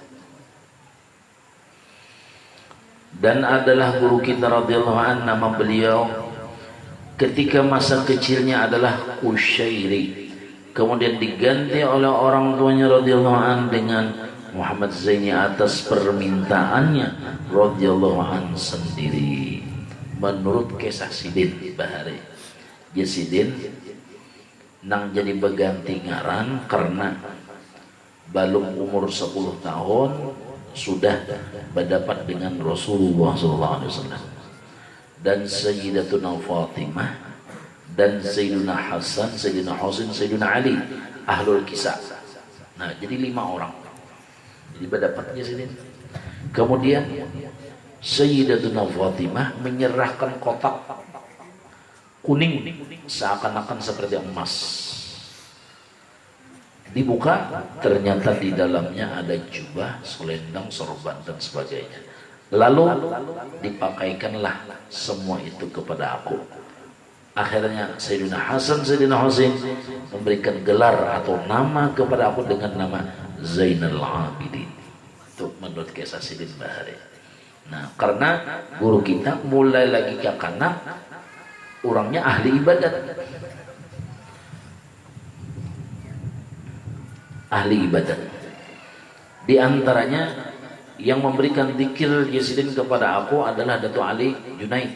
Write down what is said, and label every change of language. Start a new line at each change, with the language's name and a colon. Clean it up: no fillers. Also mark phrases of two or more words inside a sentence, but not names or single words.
Indonesian: Dan adalah guru kita
Arabic: radhiyallahu anhu,
Indonesian: nama beliau ketika masa kecilnya adalah Kusyairi, kemudian diganti oleh orang tuanya
Arabic: radhiyallahu anhu
Indonesian: dengan Muhammad Zaini atas permintaannya
Arabic: radhiyallahu anhu
Indonesian: sendiri. Menurut kisah Sidin Bahari, ya Sidin nang jadi berganti ngaran karena belum umur 10 tahun sudah berdapat dengan Rasulullah SAW dan Sayyidatuna Fatimah dan Sayyidina Hasan, Sayyidina Husain, Sayyidina Ali, ahlul kisah. Nah jadi 5 orang jadi berdapatnya sini. Kemudian Sayyidatuna Fatimah menyerahkan kotak kuning seakan-akan seperti emas. Dibuka, ternyata di dalamnya ada jubah, selendang, sorban dan sebagainya. Lalu dipakaikanlah semua itu kepada aku. Akhirnya Sayyidina Hasan, Sayyidina Husain memberikan gelar atau nama kepada aku dengan nama Zainal Abidin. Itu menurut Kisah Sidin Bahari. Nah, karena guru kita mulai lagi kakana orangnya ahli ibadat. Ahli ibadat. Di antaranya yang memberikan zikir Yazidin kepada aku adalah Datuk Ali Junaid.